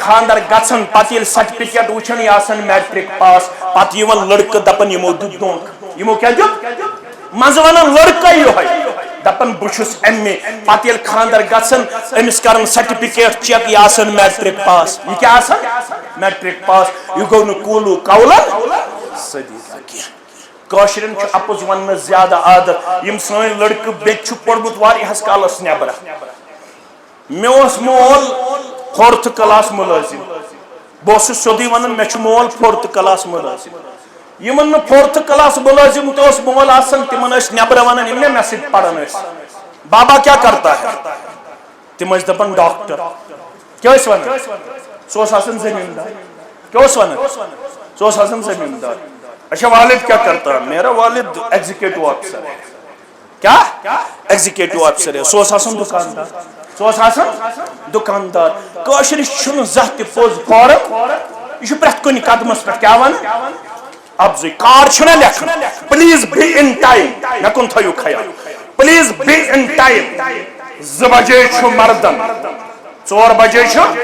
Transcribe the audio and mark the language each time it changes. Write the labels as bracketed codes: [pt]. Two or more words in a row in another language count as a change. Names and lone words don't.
[ks] خاندر گژھان پتہٕ ییٚلہِ سرٹیفکیٹ وٕچھان یہِ آسان میٹرک پاس پتہٕ یِوان لڑکہٕ دپان یمو دیُت دھونکہٕ یمو کیٛاہ دیُت منٛزٕ ونان لڑکہٕ یِہوے دپان بہٕ چھُس MA پتہٕ ییٚلہِ خاندر گژھان أمِس کران سرٹیفکیٹ چیک یہِ آسان میٹرک پاس یہِ کیٛاہ آسان میٹرک پاس یہِ گوٚو نہٕ کوٗلوٗ کولن سدیٖقہ کینٛہہ کٲشرٮ۪ن چھُ اپُز وننس زیادٕ عادت یم سٲنۍ لڑکہٕ بیٚیہِ چھُ پوٚرمُت واریاہس کالس نٮ۪برٕ مےٚ اوس مول 4th کلاس مُلٲزم بہٕ اوسُس سیوٚدُے ونان مےٚ چھُ مول 4th کلاس مُلٲزم یِمن نہٕ 4th کلاس مُلٲزم تہِ اوس مول آسان تِمن ٲسۍ نٮ۪برٕ ونان یِم مےٚ سۭتۍ پران ٲسۍ بابا کیٛاہ [ur] کرتا ہے [ks] تِم ٲسۍ دپان ڈاکٹر کیٛاہ ٲسۍ ونان سُہ اوس آسان زمیٖندار کیٛاہ اوس ونان سُہ اوس آسان زمیٖندار [ur] اچھا والد کیا کرتا ہے میرا والد ایگزیکٹو آفیسر ہے کیا ایگزیکٹو آفیسر ہے [ks] سو آسان دکاندار سو آسان دکاندار کٲشرِس چھُنہٕ زانٛہہ تہِ پوٚز فارم یہِ چھُ پرٛٮ۪تھ کُنہِ قدمس پٮ۪ٹھ کیٛاہ ونان افضٕے کار چھُنہ لیکھان [en] please be in time [ks] مےٚ کُن تھٲیِو خیال [en] please be in time [ks] 2 بجے چھُ مردن 4 بجے چھُ